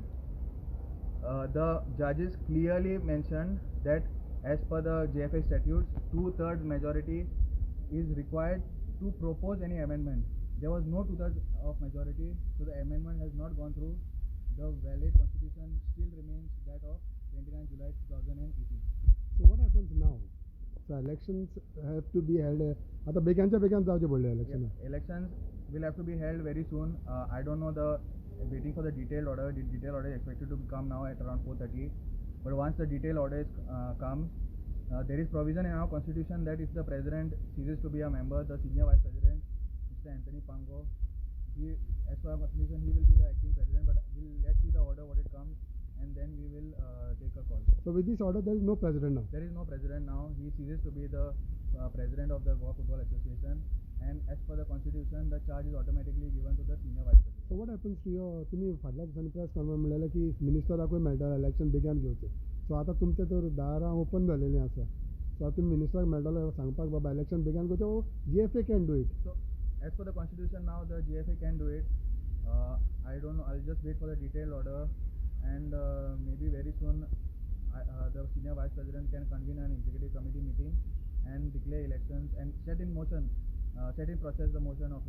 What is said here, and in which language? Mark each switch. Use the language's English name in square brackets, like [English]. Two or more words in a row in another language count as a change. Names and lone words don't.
[English] The judges clearly mentioned that as per the GFA statutes, 2/3 majority is required to propose any amendment. There was no 2/3 of majority, so the amendment has not gone through. The valid constitution still remains that of 29 July 2018. So what happens now? So elections have to be held. [Konkani] आता बेग्यांच्या बेग्यान जावचे पडले election. [English] Elections will have to be held very soon. I don't know waiting for the detailed order. The detailed order is expected to come now at around 4:30. But once the detailed order comes, there is provision in our constitution that if the president ceases to be a member, the senior vice president, Mr. Anthony Pango, as per our constitution, he will be the acting president. But let's see the order what it comes, and then we will take a call. So with this order, there is no president now. There is no president now. He ceases to be the president of the Goa Football Association, and as per the constitution, the charge is automatically given to the senior vice president. So what happens to your? [Konkani] तुम्ही फाटल्या दिसांनी [English] press conference [Konkani] म्हणलेले की मिनिस्टराकूय मेळटा इलेक्शन बेग्यान घेवचें. सो आतां तुमचे तर दारां ओपन जालेलीं आसा. सो आतां तुमी मिनिस्टराक मेळटलो सांगपाक बाबा इलेक्शन बेग्यान घेवचें. [English] GFA can do it. So as per the constitution now, the GFA can do it. I don't know. I'll just wait for the detailed order, and maybe very soon the senior vice president can convene an executive committee meeting and declare elections and set in process the motion of the election.